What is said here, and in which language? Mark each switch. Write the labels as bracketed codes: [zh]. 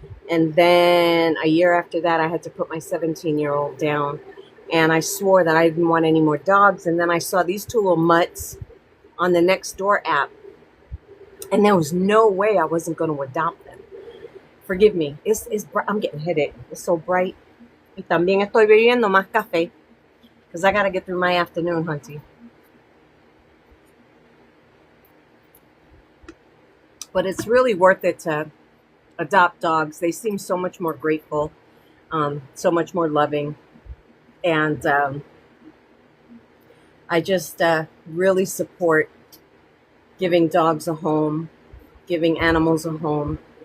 [en] And then a year after that, I had to put my 17-year-old down. And I swore that I didn't want any more dogs. And then I saw these two little mutts on the Nextdoor app. And there was no way I wasn't going to adopt them. Forgive me. I'm getting headache. It's so bright. [es] Y también estoy bebiendo más café. [en] Because I got to get through my afternoon, hunty. But it's really worth it to adopt dogs. They seem so much more grateful, so much more loving. And I just really support giving dogs a home, giving animals a home.